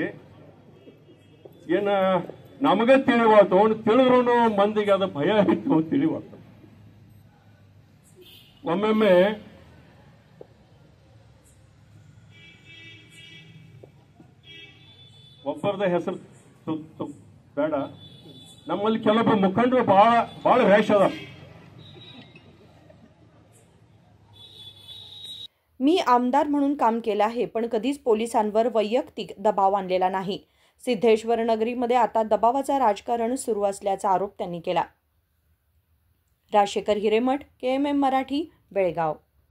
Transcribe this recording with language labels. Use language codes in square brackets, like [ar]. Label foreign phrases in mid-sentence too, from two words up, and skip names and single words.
[kn] ಏನ ನಮಗೆ ತಿಳಿವಾತು, ತಿಳಿದ್ರು ಮಂದಿಗೆ ಅದು ಭಯ ಇತ್ತು, ತಿಳಿವಾತು. ಒಮ್ಮೊಮ್ಮೆ ಒಬ್ಬರದ ಹೆಸರು ಬೇಡ, नम्मल्ली ಕೆಲವೊಬ್ಬ ಮುಖಂಡರು ಬಹಳ ರ್ಯಾಶ್ ಅದ. [mr] मी आमदार म्हणून काम केलं आहे, पण कधीच पोलिसांवर वैयक्तिक दबाव आणलेला नाही. सिद्धेश्वर नगरीमध्ये आता दबावाचा राजकारण सुरू असल्याचा आरोप त्यांनी केला. राजशेखर हिरेमठ, KMM मराठी, बेळगाव.